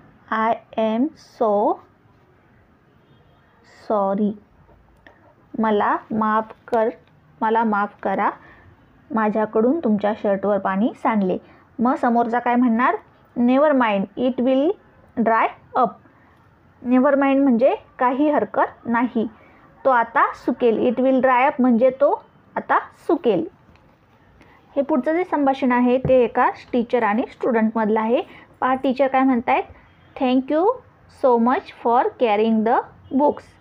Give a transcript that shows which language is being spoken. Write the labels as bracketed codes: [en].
[en] I am so sorry. [mr] मला माफ कर, मला माफ करा, माझ्याकडून तुमच्या शर्टवर पाणी सांडले. मग समोरचा काय म्हणणार? [en] Never mind, it will dry up. [mr] Never mind म्हणजे काही हरकत नाही, तो आता सुकेल. [en] it will dry up [mr] म्हणजे तो आता सुकेल. हे पुढचं जे संभाषण आहे ते एका टीचर आणि स्टुडंटमधलं आहे. पहा टीचर काय म्हणतायत? [en] Thank you so much for carrying the books.